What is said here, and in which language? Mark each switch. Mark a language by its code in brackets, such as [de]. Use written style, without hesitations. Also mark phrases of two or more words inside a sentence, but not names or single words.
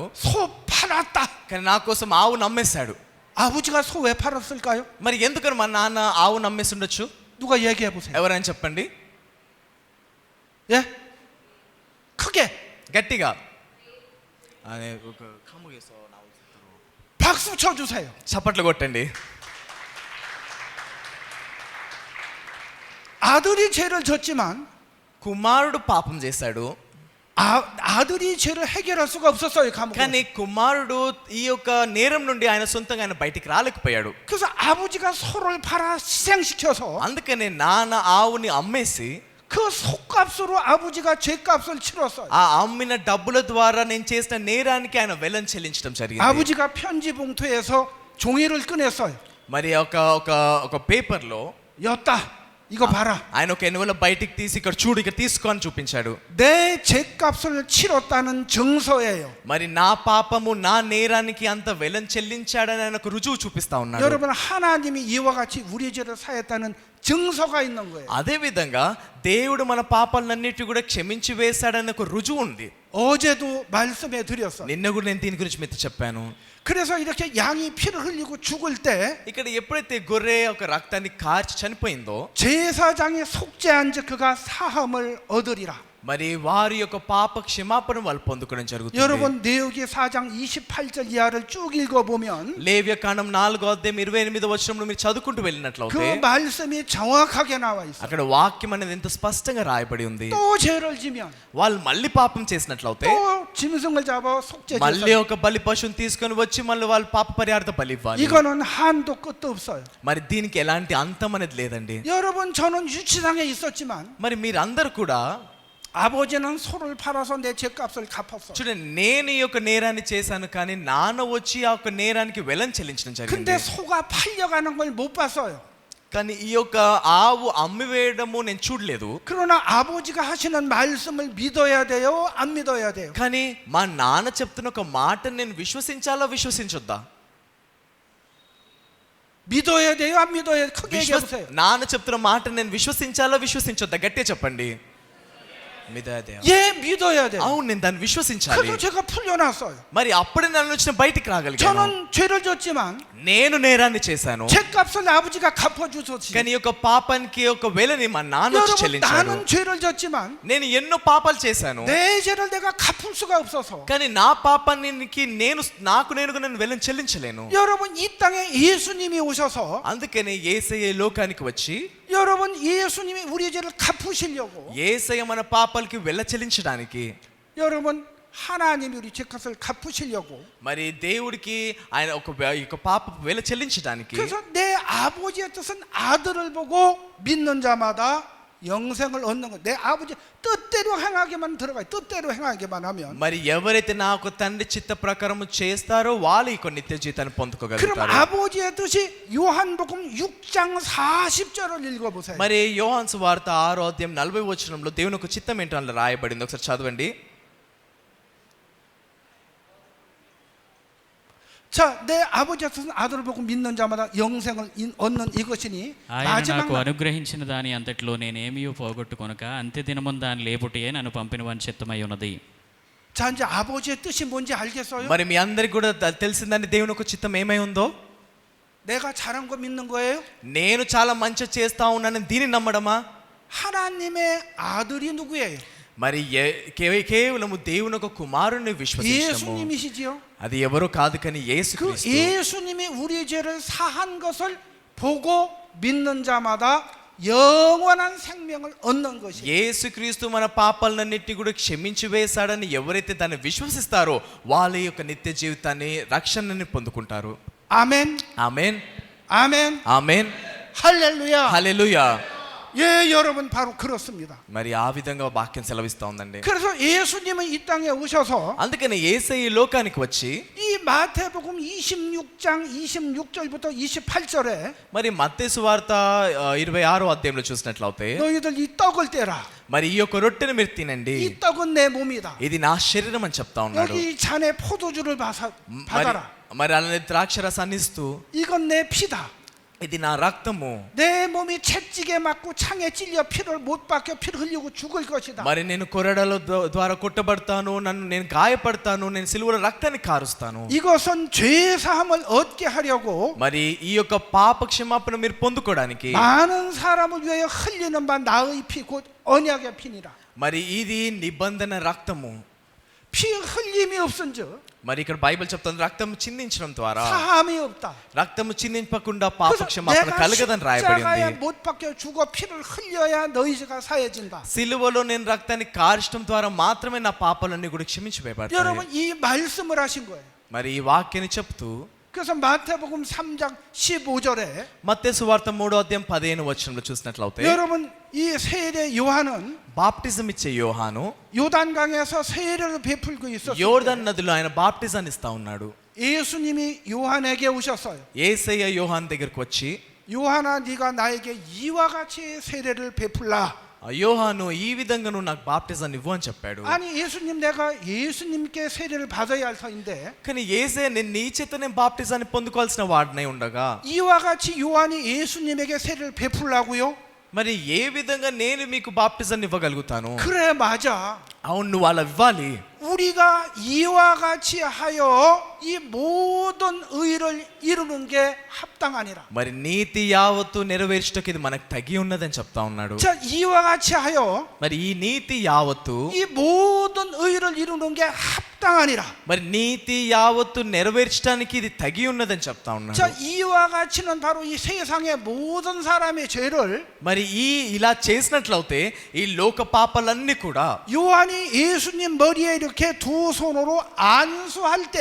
[ko] 소 팔았다. [te] కానీ నా కోసం ఆవును అమ్మేశాడు. [ko] 아버지가 소 왜 팔았을까요? [te] మరి ఎందుకని మా నాన్న ఆవును అమ్మేసి ఉండొచ్చు? [ko] 누가 얘기해 보세요. [te] ఎవరైనా చెప్పండి [ko] 예? 크게 [te] గట్టిగా. [ko] 박수 쳐 주세요. [te] చప్పట్లు కొట్టండి. [ko] 아들이 죄를 졌지만 [te] కుమారుడు పాపం చేశాడు, [ko] 아들이 죄를 해결할 수가 없었어요. 감옥에. [te] కానీ కుమారుడు ఈ యొక్క నేరం నుండి ఆయన సొంతంగా ఆయన బయటికి రాలేకపోయాడు. [ko] 그래서 아버지가 소를 팔아 희생시켜서 [te] అందుకనే నాన్న ఆవుని అమ్మేసి [ko] 그 소값으로 아버지가 죄값을 치렀어요. [te] ఆ అమ్మిన డబ్బుల ద్వారా నేను చేసిన నేరానికి ఆయన వెలం చెల్లించడం జరిగింది. [ko] 아버지가 편지 봉투에서 종이를 꺼냈어요. [te] మరి ఒక పేపర్ లో [ko] 였다. 이거 봐라. [te] ఆయన ఒక ఎన్నువల బయటికి తీసి ఇక్కడ చూడు, ఇక్కడ తీసుకో అని చూపించాడు. [ko] 내 죄값을 치렀다는 증서예요. [te] మరి నా పాపము నా నేరానికి అంత వెలం చెల్లించాడని ఆయన ఒక రుజువు చూపిస్తా ఉన్నాడు. [ko] 여러분 하나님이 이와 같이 우리 죄를 사했다는 증서가 있는 거예요. [te] అదే విధంగా దేవుడు మన పాపాలన్నిటి కూడా క్షమించి వేశాడన్న ఒక రుజువు ఉంది. [ko] 어제도 말씀해 드렸어요. [te] నిన్న కూడా నేను దీని గురించి మీతో చెప్పాను. [ko] 그래서 이렇게 양이 피를 흘리고 죽을 때 [te] ఇక్కడ ఎప్పుడైతే గొర్రె ఒక రక్తాన్ని కార్చి చనిపోయిందో [ko] 제사장의 속죄한 즉 그가 사함을 얻으리라. [te] మరి వారి యొక్క పాప క్షమాపణ వాళ్ళు పొందుకోవడం జరుగుతుంది. [ko] 여러분 레위기 4장 28절 이하를 쭉 읽어보면 [te] లేవ్యకాండం 4:28 మీరు చదువుకుంటూ [ko] 그 [te] వెళ్ళినట్లయితే [ko] 말씀이 정확하게 나와 있어요. [te] అక్కడ వాక్యం అనేది ఎంత స్పష్టంగా రాయబడి ఉంది. [ko] 또 죄를 지면 [te] వాళ్ళు మళ్ళీ పాపం చేసినట్లయితే [ko] 또 짐승을 잡아 속죄 [te] మళ్ళీ [ko] 제사. [te] ఒక బలి పశువుని తీసుకొని వచ్చి మళ్ళీ వాళ్ళు పాప పరిహార్థ బలి ఇవ్వాలి. [ko] 이거는 한도 끝도 없어요. [te] మరి దీనికి ఎలాంటి అంతం అనేది లేదండి. [ko] 여러분 저는 유치장에 있었지만 [te] మరి మీరందరూ కూడా [ko] 아버지는 소를 팔아서 내 죄값을 갚았어. [te] చూడండి, నేను ఈ యొక్క నేరాన్ని చేశాను కానీ నాన్న వచ్చి ఆ యొక్క నేరానికి వెలం చెల్లించడం జరిగింది. [ko] 근데 소가 팔려가는 걸 못 봤어요. [te] కానీ ఈ యొక్క ఆవు అమ్మివేయడము నేను చూడలేదు. [ko] 그러나 아버지가 하시는 말씀을 믿어야 돼요, 안 믿어야 돼요? [te] కానీ మా నాన్న చెప్తున్న ఒక మాటను నేను విశ్వసించాలా విశ్వసించొద్దా? [ko] 믿어야 돼요, 안 믿어야 돼요? 크게 얘기해 보세요. [te] నాన్న చెప్తున్న మాటను నేను విశ్వసించాలా విశ్వసించొద్దా? గట్టిగా చెప్పండి. [ko] 예, 믿어야 돼요. [te] అవును, నేను దాన్ని విశ్వసించాలి. [ko] 그래서 제가 풀려났어요. [te] మరి అప్పుడే నన్ను వచ్చిన బయటికి రాగలిగాను. [ko] 저는 죄를 졌지만 [te] నేను నేరాన్ని చేశాను [ko] 죄값을 아버지가 갚아주셨지. [te] కానీ ఈ యొక్క పాపానికి ఒక వెలని మా నాన్న వచ్చి [ko] 여러분 [te] చెల్లించాడు. [ko] 나는 죄를 졌지만 [te] నేను ఎన్నో పాపాలు చేశాను [ko] 내 죄를 내가 갚을 수가 없어서 [te] కానీ నా పాపానికి నాకు నేనుగా నేను వెలని చెల్లించలేను. [ko] 여러분 이 땅에 예수님이 오셔서 [te] అందుకనే యేసయ్య లోకానికి వచ్చి [ko] 여러분 예수님이 우리 죄를 갚으시려고 [te] యేసయ్య మన పాపాలకి వెల చెల్లించడానికి [ko] 여러분 하나님이 우리 죄값을 갚으시려고 [te] మరి దేవుడికి ఆయన ఒక పాప వెల చెల్లించడానికి [ko] 그래서 내 아버지의 뜻은 아들을 보고 믿는 자마다 영생을 얻는 것. 내 아버지 뜻대로 행하게만 들어가요. 뜻대로 행하게만 하면. [te] మరి ఎవరైతే నా ఒక తండ్రి చిత్త ప్రకారం చేస్తారో వాళ్ళు ఈ నిత్య జీవితాన్ని [ko] 그럼 [te] పొందుకోగలుగుతారు. [ko] 아버지의 뜻이 요한복음 6장 40절을 읽어보세요. [te] మరి యోహాను సువార్త 6:40 దేవుని యొక్క చిత్తం ఏంటో అందులో రాయబడింది. ఒకసారి చదవండి. [ko] 자, 내 아버지의 뜻은 아들을 보고 믿는 자마다 영생을 얻는 이것이니 [te] ఆయన [ko] 마지막 [te] నాకు [ko] 날 [te] అనుగ్రహించిన దాని అంతట్లో నేనేమీ పోగొట్టుకొనక అంత్య దినమున దాని లేపుటియే నన్ను పంపిన వాని చిత్తమై ఉన్నది. [ko] 자, 이제 아버지의 뜻이 뭔지 알겠어요? [te] మరి మీ అందరికి కూడా తెలిసిందండి దేవుని యొక్క చిత్తం ఏమై ఉందో. [ko] 내가 잘한 거 믿는 거예요? [te] నేను చాలా మంచి చేస్తా ఉన్నానని దీన్ని నమ్మడమా? [ko] 하나님의 아들이 누구예요? [te] మరి కేవలము దేవుని యొక్క కుమారుని విశ్వసించడము. [ko] 예수님이시지요? [te] అది ఎవరో కాదు కానీ [ko] 그 [te] యేసుక్రీస్తు. [ko] 예수님이 우리 죄를 사한 것을 보고 믿는 자마다 영원한 생명을 얻는 것이에요. [te] యేసుక్రీస్తు మన పాపాలన్నిటిని కూడా క్షమించి వేశాడని ఎవరైతే దాన్ని విశ్వసిస్తారో వాళ్ళ యొక్క నిత్య జీవితాన్ని రక్షణని పొందుకుంటారు. [ko] 아멘. [te] ఆమేన్ [ko] 아멘. [te] ఆమేన్ [ko] 할렐루야. [te] హల్లెలూయా. [ko] 예, 여러분 바로 그렇습니다. [te] మరి ఆ విధంగా వాక్యం సెలవిస్తా ఉందండి. [ko] 그래서 예수님은 이 땅에 오셔서 [te] అందుకని యేసయ్య ఈ లోకానికి వచ్చి [ko] 이 마태복음 26장 26절부터 28절에 [te] మరి మత్తయి సువార్త 26 చూసినట్లయితే [ko] 너희들 이 떡을 떼라. [te] మరి ఈ యొక్క రొట్టెను మీరు తినండి, [ko] 이 떡은 내 몸이다. [te] ఇది నా శరీరం అని చెప్తా ఉన్నాడు. [ko] 여기 잔에 포도주를 받아라. [te] మరి అలానే ద్రాక్ష రసాన్ని ఇస్తూ [ko] 이건 내 피다. [te] ఇది నా రక్తము, [ko] 내 몸이 채찍에 맞고 창에 찔려 피를 못 박혀 피를 흘리고 죽을 것이다. [te] మరి నేను కొరడాల ద్వారా కొట్టబడతాను, నేను గాయపడతాను, నేను సిలువలో రక్తాన్ని కారుస్తాను. [ko] 이것은 죄 사함을 얻게 하려고 [te] మరి ఈ యొక్క పాప క్షమాపణ మీరు పొందుకోవడానికి [ko] 많은 사람을 위하여 흘리는 바 나의 피 곧 언약의 피니라. [te] మరి ఇది నిబంధన రక్తము. [ko] 피 흘림이 없은즉 [te] మరి ఇక్కడ బైబిల్ చెప్తుంది రక్తం చిందించడం ద్వారా [ko] 사함이 없다. [te] రక్తము చిందింపకుండా పాప [ko] 그래서 [te] క్షమాపణ [ko] 내가 [te] కలగదని రాయబడి [ko] 십자가에 [te] ఉంది. [ko] 못 박혀 죽어 피를 흘려야 너희 죄가 사해진다. [te] సిలువలో నేను రక్తాన్ని కార్చడం ద్వారా మాత్రమే నా పాపాలన్నీ కూడా క్షమించివేయబడతాయి. [ko] 여러분 이 말씀을 하신 거예요. [te] మరి ఈ వాక్యాన్ని చెప్తూ [ko] 그래서 마태복음 3장 15절에 [te] మత్తయి సువార్త 3:15 చూసినట్లయితే [ko] 여러분 이 세례 요한은 [te] బాప్టిజం ఇచ్చే యోహాను [ko] 요단강에서 세례를 베풀고 있었어요. [te] యోర్దాను నదిలో ఆయన బాప్టిజాన్ని ఇస్తా ఉన్నాడు. [ko] 예수님이 요한에게 오셨어요. [te] యేసయ్య యోహాను దగ్గరికి వచ్చి [ko] 요한아 네가 나에게 이와 같이 세례를 베풀라. [te] యోహాను ఈ విధంగా నువ్వు నాకు బాప్టిజాన్ని ఇవ్వు అని చెప్పాడు. [ko] 아니 예수님 내가 예수님께 세례를 받아야 할 터인데 [te] కానీ యేసే నేను నీ చేత నేను బాప్టిజాన్ని పొందుకోవాల్సిన వాడినై ఉండగా [ko] 이와 같이 요한이 예수님에게 세례를 베풀라고요? [te] మరి ఏ విధంగా నేను మీకు బాప్టిజాన్ని ఇవ్వగలుగుతాను? [ko] 그래 맞아. [te] అవును నువ్వు అలా ఇవ్వాలి. [ko] 우리가 이와 같이 하여 이 모든 의를 이루는 게 합당하니라. [te] మరి నీతి యావత్తు నెరవేర్చుటకు ఇది మనకు తగి ఉన్నదని చెప్తా ఉన్నాడు. [ko] 자 이와 같이 하여 [te] మరి ఈ నీతి యావత్తు [ko] 이 모든 의를 이루는 게 합당하니라. [te] మరి నీతి యావత్తు నెరవేర్చడానికి ఇది తగి ఉన్నదని చెప్తా ఉన్నాడు. [ko] 자 이와 같이는 바로 이 세상의 모든 사람의 죄를 [te] మరి ఇలా చేసినట్లయితే ఈ లోక పాపాలన్నీ కూడా [ko] 요한이 예수님 머리에 이렇게 두 손으로 안수할 때